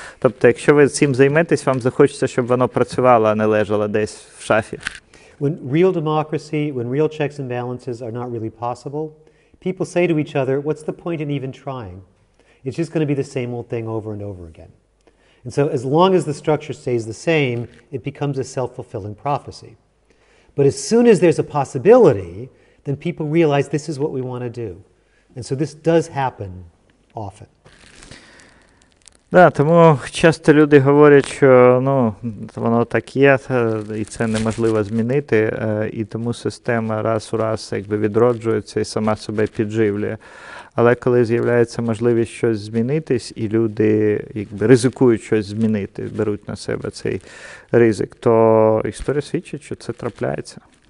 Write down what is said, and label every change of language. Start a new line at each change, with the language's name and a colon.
Ukrainian: Тобто, якщо ви цим займетесь, вам захочеться, щоб воно працювало, а не лежало десь в шафі.
English: When real democracy, when real checks and balances are not really possible, people say to each other, what's the point in even trying? It's just going to be the same old thing over and over again. And so as long as the structure stays the same, it becomes a self-fulfilling prophecy. But as soon as there's a possibility, then people realize this is what we want to do. And so this does happen often.
Ukrainian: Да, тому часто люди говорять, що воно так є, і це неможливо змінити, і тому система раз у раз відроджується і сама себе підживлює. Але коли з'являється можливість щось змінитись, і люди ризикують щось змінити, беруть на себе цей ризик, то історія свідчить, що це трапляється.